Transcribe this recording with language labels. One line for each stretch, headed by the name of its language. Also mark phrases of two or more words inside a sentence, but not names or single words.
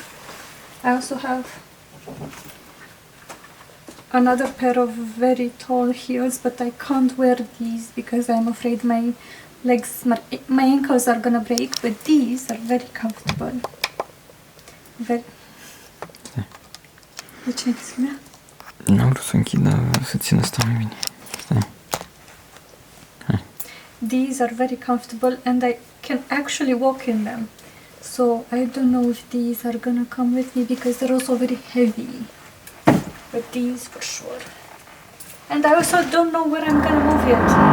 English: I also have another pair of very tall heels, but I can't wear these because I'm afraid my legs, my ankles are gonna break, but these are very comfortable. Very...
Romanian: De ce închide? N-am vrut să închidă, să țină asta mai bine. Stai.
English: These are very comfortable and I can actually walk in them. So I don't know if these are gonna come with me because they're also very heavy. But these for sure. And I also don't know where I'm gonna move yet.